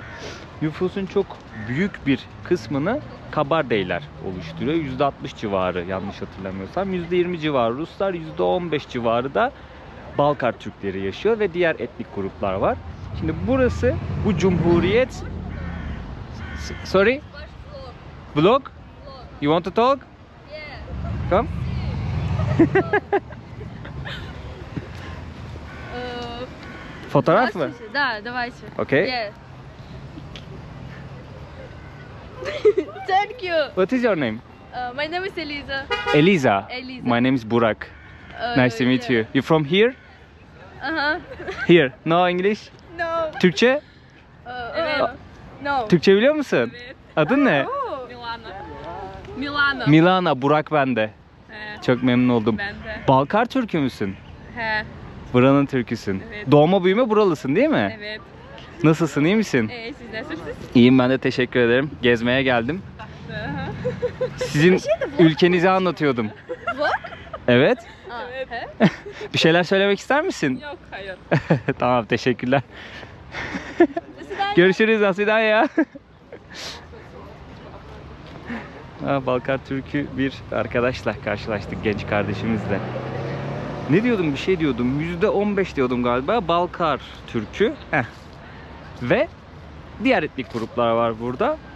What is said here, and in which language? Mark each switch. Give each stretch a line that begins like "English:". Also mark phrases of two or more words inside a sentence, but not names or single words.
Turkish: Nüfusun çok büyük bir kısmını Kabardeyler oluşturuyor. %60 civarı yanlış hatırlamıyorsam. %20 civarı Ruslar, %15 civarı da Balkar Türkleri yaşıyor ve diğer etnik gruplar var. Şimdi burası, bu cumhuriyet...
English: Sorry? Vlog? You want to talk? Come.
Turkish: Fotoğraf mı?
Russian: Да, давайте.
English: Okay. Yeah. Thank you. What is your name? My name is Eliza. Eliza. Eliza. My name is Burak. Nice to meet you. You from here? Uh-huh. Here. No English? No.
Turkish: Türkçe? Evet. No. Türkçe biliyor musun? Evet. Adın ne? Milana. Milana. Burak ben de. He, Çok memnun oldum. ben de. Balkar Türkü müsün? He, Buranın Türküsün. Evet. Doğma büyüme buralısın değil mi? evet. Nasılsın, iyi misin? Siz nasılsınız? İyiyim, ben de teşekkür ederim. Gezmeye geldim. Aha. Sizin ülkenizi anlatıyordum. Vlog? Evet. Evet. He? Bir şeyler söylemek ister misin? Yok, hayır. Tamam, teşekkürler.
Russian: До свидания.
Turkish: Görüşürüz Asidaya. Balkar Türk'ü bir arkadaşla karşılaştık, genç kardeşimizle. Ne diyordum, bir şey diyordum. %15 diyordum galiba Balkar Türk'ü. Ve diğer etnik gruplar var burada.